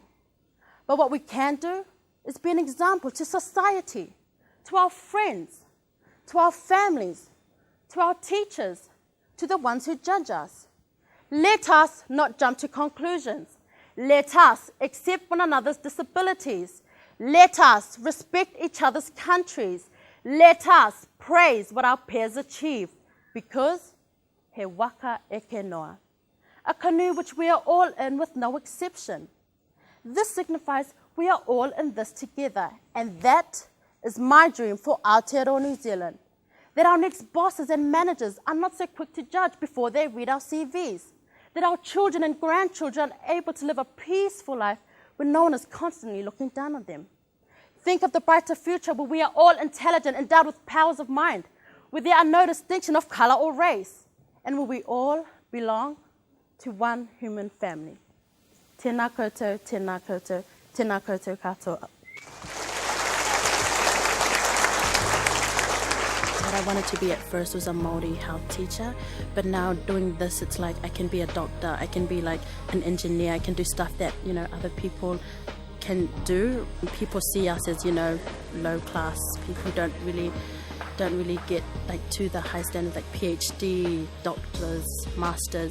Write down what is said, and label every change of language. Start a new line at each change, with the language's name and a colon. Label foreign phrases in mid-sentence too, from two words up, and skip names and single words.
English: But what we can do is be an example to society, to our friends, to our families, to our teachers, to the ones who judge us. Let us not jump to conclusions. Let us accept one another's disabilities. Let us respect each other's countries. Let us praise what our peers achieve, because
Māori: he waka eke noa,
English: a canoe which we are all in with no exception. This signifies we are all in this together, and that is my dream for Aotearoa, New Zealand, that our next bosses and managers are not so quick to judge before they read our CVs, that our children and grandchildren are able to live a peaceful life when no one is constantly looking down on them. Think of the brighter future where we are all intelligent, endowed with powers of mind, where there are no distinction of color or race, and where we all belong to one human family.
Māori: Tēnā koutou, tēnā koutou, tēnā koutou katoa.
English: What I wanted to be at first was a Māori health teacher, but now doing this, it's like I can be a doctor, I can be like an engineer, I can do stuff that, other people can do. People see us as, low class people who don't really get like to the high standards like PhD, doctors, masters.